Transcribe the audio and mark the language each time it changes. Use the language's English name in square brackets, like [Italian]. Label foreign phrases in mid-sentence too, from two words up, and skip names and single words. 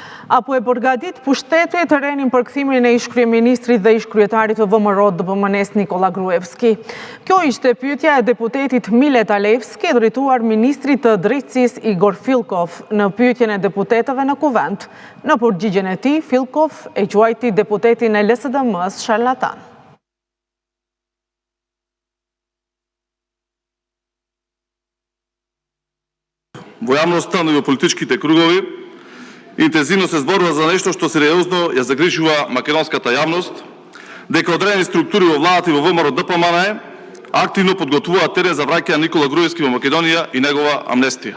[Albanian] Apo e përgatit pushteti të renin për kthimin e ish-kryeministrit dhe ish-kryetarit të VMRO DPMNE-s Nikola Gruevski. Kjo ishte pyetja e deputetit Milet Alevski, drejtuar ministrit të drejtësisë Igor Filkov në pyetjen e deputetëve në kuvent. Në përgjigjen e tij, Filkov e quajti deputetin e LSDM-s sharlatan. [Macedonian] Во јавноста, но и во политичките кругови, интензивно се зборува за нешто што сериозно ја загрижува македонската јавност, дека одредени структури во владата и во ВМРО ДПМНЕ активно подготвуваат терен за враќање на Никола Груевски во Македонија и негова амнестија.